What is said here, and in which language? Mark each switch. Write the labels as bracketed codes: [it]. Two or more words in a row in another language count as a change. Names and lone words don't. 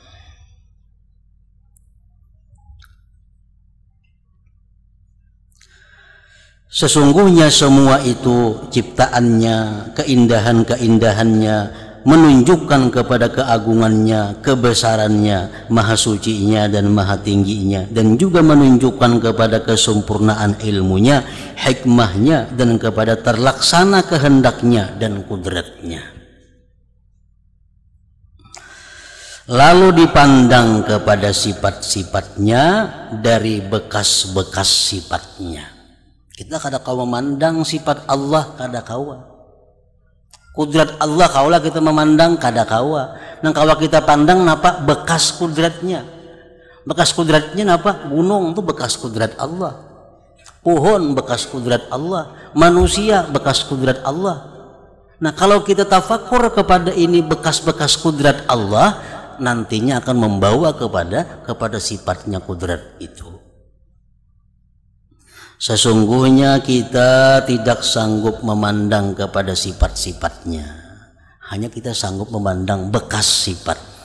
[id] Sesungguhnya semua itu ciptaannya, keindahan-keindahannya menunjukkan kepada keagungannya, kebesarannya, maha sucinya dan maha tingginya, dan juga menunjukkan kepada kesempurnaan ilmunya, hikmahnya, dan kepada terlaksana kehendaknya dan kudratnya. Lalu dipandang kepada sifat-sifatnya dari bekas-bekas sifatnya. Kita [bjn] kada kawa [id] memandang sifat Allah, [bjn] kada kawa. [id] Kudrat Allah kaulah kita memandang, [bjn] kada kawa. Nang kawa kita pandang napa bekas kudratnya. [id] Bekas kudratnya napa? Gunung itu bekas kudrat Allah. Pohon bekas kudrat Allah. Manusia bekas kudrat Allah. Nah, kalau kita tafakur kepada ini bekas-bekas kudrat Allah, nantinya akan membawa kepada sifatnya kudrat itu. Sesungguhnya kita tidak sanggup memandang kepada sifat-sifatnya, hanya kita sanggup memandang bekas sifat.